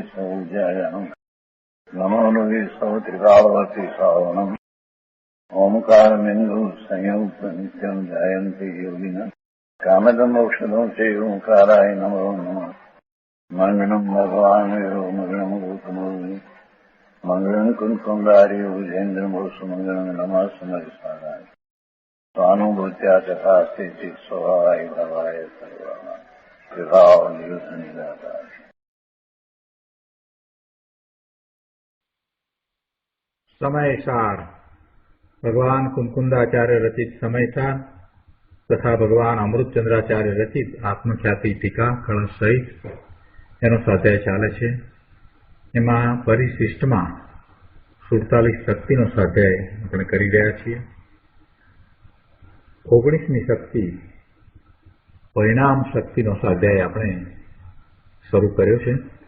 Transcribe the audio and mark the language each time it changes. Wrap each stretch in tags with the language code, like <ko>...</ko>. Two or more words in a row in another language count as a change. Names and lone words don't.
<sa>सौजयानम् नमो लोये सौत्रिकावती सावनम् ओंकारमिन्दु संयुक्त नित्यम् जयन्ति योगिनः कामदम् मोक्षदम् चैव ओंकाराय नमो नमः मङ्गलम् भगवान् वीरो मङ्गलम् गौतमोऽग्नि मङ्गलम् कुन्कुण्डारि भुजेन्द्रमोसु मङ्गलम् नमः समरिसाराय स्वानुभूत्या तथा स्थिति स्वभावाय भवाय सर्वा विभाव नियुद्ध निराकार।</sa> <gu>સમયસાર ભગવાન કુંદકુંદાચાર્ય રચિત સમયસાર તથા ભગવાન અમૃતચંદ્રાચાર્ય રચિત આત્મખ્યાતિ ટીકા કલશ સહિત એનો સ્વાધ્યાય ચાલે છે। એમાં પરિશિષ્ટમાં 47 શક્તિનો સ્વાધ્યાય આપણે કરી રહ્યા છીએ। 19મી શક્તિ પરિણામ શક્તિનો સ્વાધ્યાય આપણે શરૂ કર્યો છે।</gu>